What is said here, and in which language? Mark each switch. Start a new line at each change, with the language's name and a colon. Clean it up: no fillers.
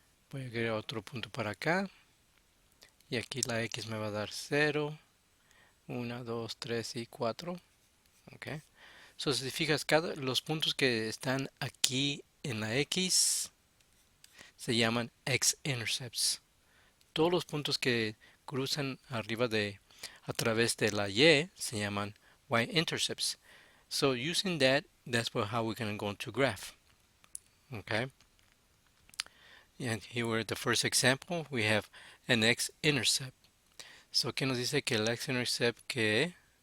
Spanish: Voy a agregar otro punto para acá y aquí la x me va a dar 0, 1, 2, 3 y 4, ok. So, si te fijas, los puntos que están aquí en la x se llaman x-intercepts. Todos los puntos que cruzan a través de la y se llaman y-intercepts.
English: So using that, that's how we're going to go to graph. Okay. And here the first example, we have an x-intercept.
Spanish: So, ¿qué nos dice que el x-intercept que?